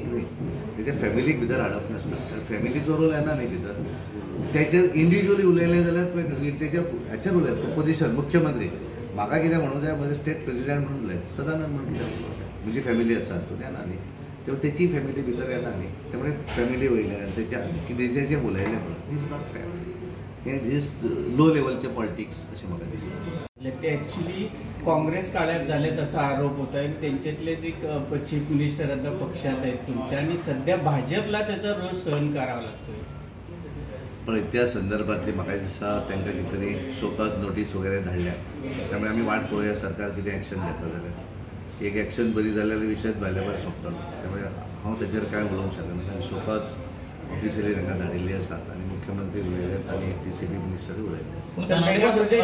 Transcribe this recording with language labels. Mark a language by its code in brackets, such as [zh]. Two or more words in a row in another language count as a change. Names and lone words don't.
[kok] न्ही तेच्या फॅमिलीक भितर हाडप नासता कारण फॅमिलीचो रोल येना न्ही भितर तेचेर इंडिविज्युअली उलयलें जाल्यार तेच्या हाचेर उलयता पोजिशन मुख्यमंत्री म्हाका कितें म्हणूंक जाय म्हजो स्टेट प्रेसिडेंट म्हणून उलयता सदानंद म्हणून कित्याक उलोवंक जाय म्हजी फॅमिली आसा तूं येना न्ही तेव्हा तेची फॅमिली भितर येना न्ही त्यामुळे फॅमिली वयल्यान तेच्या कितें जें उलयलें पळय [en] is not fair [kok] हें [en] is low [kok] लेवलचें पॉलिटिक्स अशें म्हाका दिसता [mr] ते ॲक्च्युली काँग्रेस काळात झाले तसा आरोप होता की त्यांच्यातलेच एक चीफ मिनिस्टर आता पक्षात आहेत तुमच्या आणि सध्या भाजपला त्याचा रोष सहन करावा लागतोय [kok] पण त्या संदर्भातली म्हाका दिसता तांकां कितें तरी शोकाज नोटीस वगैरे धाडल्या त्यामुळे आमी वाट पळोवया सरकार कितें एक्शन घेता जाल्यार एक एक्शन बरी जाल्यार विशयच भायल्या भायर सोंपतलो त्यामुळे हांव तेजेर कांय उलोवंक शकना शोकाज ऑफिशियली तांकां धाडिल्ली आसात आनी मुख्यमंत्री उलयल्यात आनी TCP मिनिस्टरूय उलयले